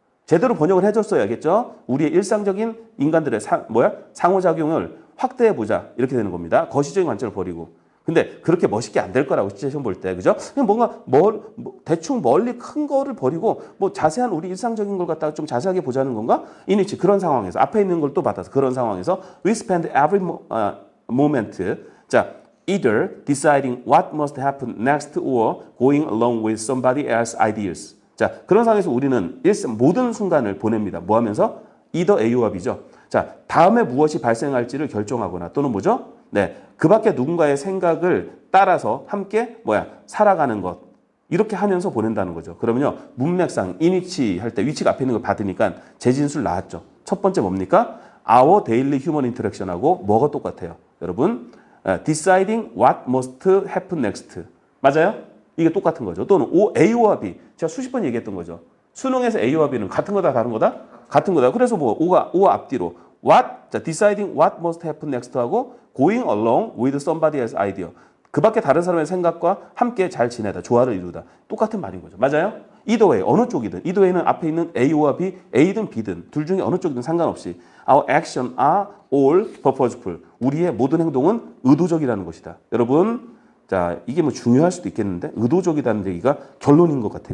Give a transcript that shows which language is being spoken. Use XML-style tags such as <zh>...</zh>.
<ko>제대로 번역을 해줬어야겠죠. 우리의 일상적인 인간들의 상호작용을 확대해 보자. 이렇게 되는 겁니다. 거시적인 관점을 버리고. 근데 그렇게 멋있게 안 될 거라고 시뮬레이션 볼 때, 그죠? 그냥 뭔가 대충 멀리 큰 거를 버리고 뭐 자세한 우리 일상적인 걸 갖다가 좀 자세하게 보자는 건가? 이니치 그런 상황에서 앞에 있는 걸 또 받아서 그런 상황에서</ko> <en>we spend every moment 자 either deciding what must happen next or going along with somebody else's ideas.</en> <ko>자 그런 상황에서 우리는 모든 순간을 보냅니다. 뭐 하면서? either A와 B죠. 자 다음에 무엇이 발생할지를 결정하거나 또는 뭐죠? 네, 그 밖에 누군가의 생각을 따라서 함께 살아가는 것 이렇게 하면서 보낸다는 거죠. 그러면요 문맥상 인위치 할 때 위치가 앞에 있는 걸 받으니까 재진술 나왔죠. 첫 번째 뭡니까?</ko> <en>Our daily human interaction하고</en> <ko>뭐가 똑같아요? 여러분</ko> <en>deciding what must happen next</en> <ko>맞아요? 이게 똑같은 거죠. 또는 A와 B 제가 수십 번 얘기했던 거죠. 수능에서 A와 B는 같은 거다 다른 거다? 같은 거다. 그래서 O가 앞뒤로 자,</ko> <en>deciding what must happen next 하고 going along with somebody else's idea.</en> <ko>그 밖에 다른 사람의 생각과 함께 잘 지내다, 조화를 이루다. 똑같은 말인 거죠. 맞아요? either way, 어느 쪽이든. either way는 앞에 있는 A와 B, A든 B든 둘 중에 어느 쪽이든 상관없이</ko> <en>our action are all purposeful.</en> <ko>우리의 모든 행동은 의도적이라는 것이다. 여러분, 자, 이게 뭐 중요할 수도 있겠는데 의도적이라는 얘기가 결론인 것 같아.</ko>